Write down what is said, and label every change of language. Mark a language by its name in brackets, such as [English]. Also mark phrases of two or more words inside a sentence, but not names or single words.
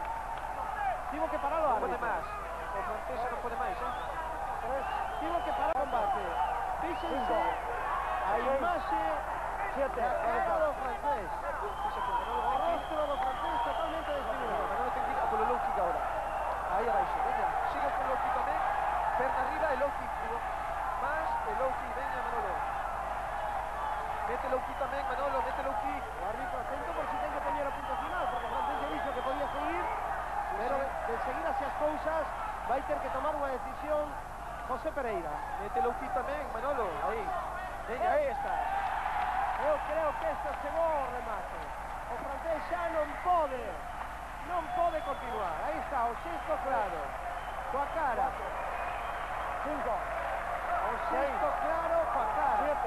[Galician] Tivo que parar o Non árbitro. pode máis. O francés non pode máis, Tivo que parar o combate. Fíxense a imaxe da cara do francés. O rostro do francés totalmente desfigurado. Manolo ten que ir polo [English] low kick [Galician] agora. Aí abaixo, veña. Sigue con [English] low kick [Galician] tamén. Perna arriba e [English] low kick. [Galician] Más e [English] low kick, [Galician] veña Manolo. Mete [English] low kick [Galician] tamén, Manolo, mete [English] low kick. [Galician] O árbitro atento por si ten que poñer o punto final, porque o francés lle dixo que podía seguir, pero de seguir así as cousas vai ter que tomar unha decisión José Pereira. Mete [English] low kick [Galician] tamén, Manolo. Aí. Veña, aí está. Eu creo que esta chegou ao remate. O francés xa non pode continuar. Aí está, o xesto claro, coa cara. 5. O xesto claro coa cara. 7.